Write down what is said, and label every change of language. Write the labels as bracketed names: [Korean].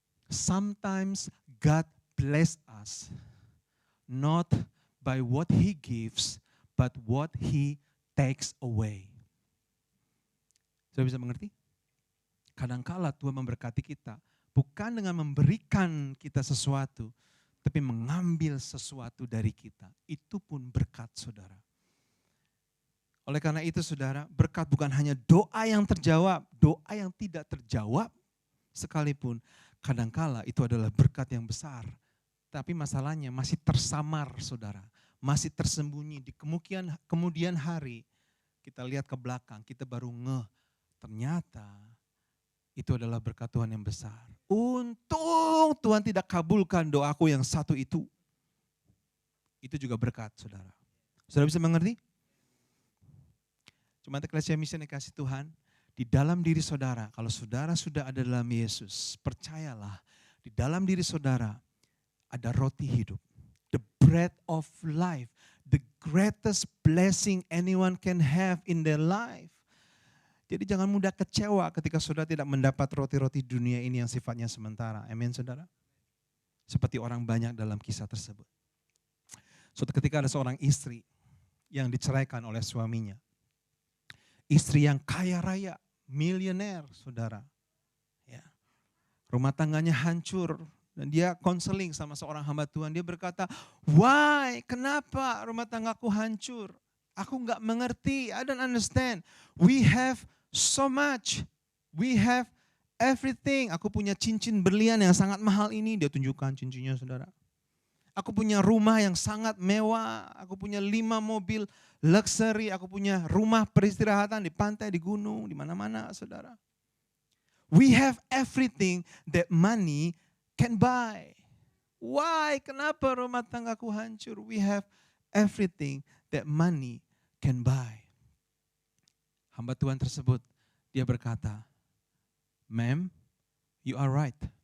[English] Sometimes God bless us not by what He gives, but what He takes away. [Indonesian] Saudara bisa mengerti? Kadangkala Tuhan memberkati kita bukan dengan memberikan kita sesuatu, tapi mengambil sesuatu dari kita. Itu pun berkat, saudara. Oleh karena itu, saudara, berkat bukan hanya doa yang terjawab, doa yang tidak terjawab sekalipun, kadangkala itu adalah berkat yang besar. Tapi masalahnya masih tersamar, saudara. Masih tersembunyi di kemudian hari. Kita lihat ke belakang, kita baru ternyata itu adalah berkat Tuhan yang besar. Untung Tuhan tidak kabulkan doaku yang satu itu. Itu juga berkat, saudara. Saudara bisa mengerti? Cuma Eklesia Misi yang dikasih Tuhan, di dalam diri saudara, kalau saudara sudah ada dalam Yesus, percayalah, di dalam diri saudara ada roti hidup. [English] The bread of life, the greatest blessing anyone can have in their life. [Indonesian] Jadi jangan mudah kecewa ketika saudara tidak mendapat roti-roti dunia ini yang sifatnya sementara. Amin, saudara. Seperti orang banyak dalam kisah tersebut. Suatu ketika ada seorang istri yang diceraikan oleh suaminya. Istri yang kaya raya, milioner, saudara. Ya. Rumah tangganya hancur dan dia konseling sama seorang hamba Tuhan. Dia berkata, why? Kenapa rumah tanggaku hancur? Aku enggak mengerti, [English] I don't understand. We have so much, we have everything. [Indonesian] Aku punya cincin berlian yang sangat mahal ini, dia tunjukkan cincinnya, saudara. Aku punya rumah yang sangat mewah, aku punya 5 mobil luxury, aku punya rumah peristirahatan di pantai, di gunung, di mana-mana, saudara. [English] We have everything that money can buy. Why? [Indonesian] Kenapa rumah tanggaku hancur? [English] We have everything that money can buy. [Indonesian] Hamba Tuhan tersebut, dia berkata, [English] ma'am, you are right.